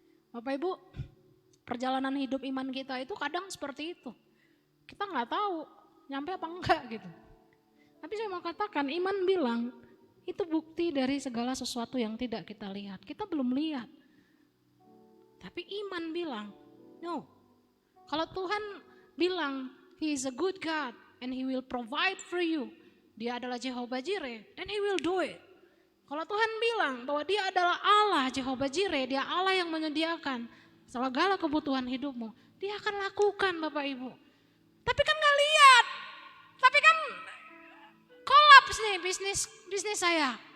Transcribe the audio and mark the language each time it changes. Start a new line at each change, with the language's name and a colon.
Indonesian: Bapak Ibu, perjalanan hidup iman kita itu kadang seperti itu. Kita nggak tahu nyampe apa enggak gitu. Tapi saya mau katakan, iman bilang itu bukti dari segala sesuatu yang tidak kita lihat. Kita belum lihat. Tapi iman bilang, no. Kalau Tuhan bilang,
English: He is a good God and He will provide for you.
Indonesian: Dia adalah
English: Jehovah Jireh and He will do it.
Indonesian: Kalau Tuhan bilang bahwa Dia adalah Allah Jehovah Jireh, Dia Allah yang menyediakan segala kebutuhan hidupmu, Dia akan lakukan Bapak Ibu. Tapi kan gak lihat. Tapi kan kolaps nih bisnis saya.